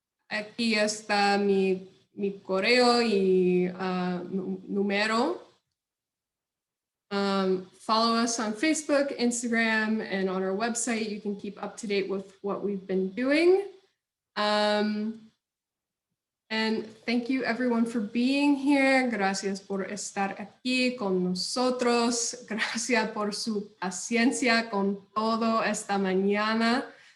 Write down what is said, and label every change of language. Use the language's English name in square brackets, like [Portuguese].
[Spanish] Aquí está mi correo y número. [English] Follow us on Facebook, Instagram, and on our website. You can keep up to date with what we've been doing. And thank you everyone for being here. [Spanish] Gracias por estar aquí con nosotros. Gracias por su paciencia con todo esta mañana.